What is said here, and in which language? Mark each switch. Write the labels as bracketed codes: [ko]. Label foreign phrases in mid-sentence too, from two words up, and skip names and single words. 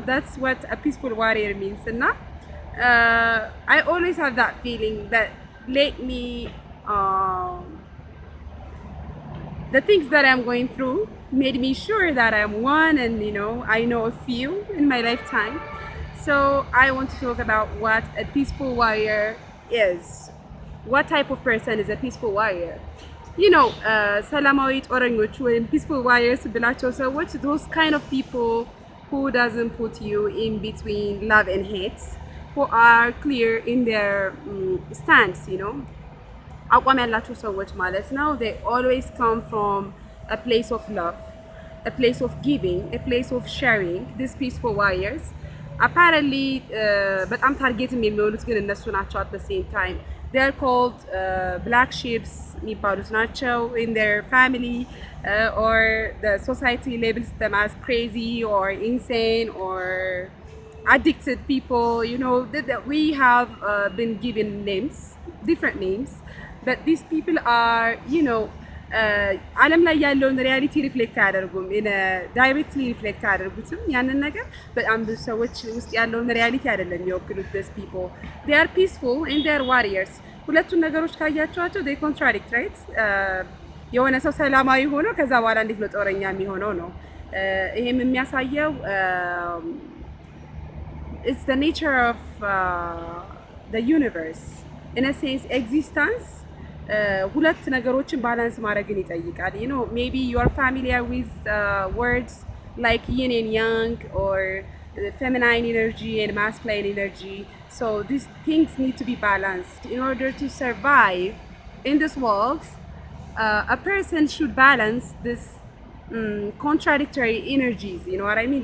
[en] That's what a peaceful warrior means, and not. I always have that feeling that lately the things that I'm going through made me sure that I'm one, and you know, I know a few in my lifetime. So I want to talk about what a peaceful warrior is. What type of person is a peaceful warrior? You know, [am] ሰላማዊ ጦረኞች ወይም [en] peaceful warriors [am] ብላቸው ሰዎች, [en] those kind of people who doesn't put you in between love and hate, who are clear in their stance, you know. [am] አቋም ያላቸው ሰዎች ማለት ነው. [en] They always come from a place of love, a place of giving, a place of sharing. These peaceful warriors apparently [am] በጣም ታርጌት የሚሆኑት ግን እነሱ ናቸው. [en] At the same time they are called black sheeps [am] የሚባሉት ናቸው. [en] In their family or the society labels them as crazy or insane or addicted people, you know, that we have been given names, different names, but these people are, you know, [am] ዓለም ላይ ያለውን [en] reality reflect [am] አያደርጉም። [en] directly reflect [am] አያደርጉትም ያንን ነገር። በጣም ብዙ ሰዎች ውስጥ ያለውን ሪያሊቲ አይደለም የሚወክሉት። [en] these people, they are peaceful and they are warriors. [am] ሁለቱን ነገሮች ካያቸዋቸው [en] they contradict, right? [am] የሆነ ሰው ሰላማዊ ሆኖ ከዛ በኋላ እንዴት ነው ጦረኛ የሚሆነው ነው። ይሄም የሚያሳየው [en] it's the nature of the universe. In a sense, existence [am] ሁለት ነገሮችን ባላንስ ማድረግን ይጠይቃል. [en] You know, maybe you are familiar with words like yin and yang, or feminine energy and masculine energy. So these things need to be balanced in order to survive in this world. A person should balance this contradictory energies, you know what I mean?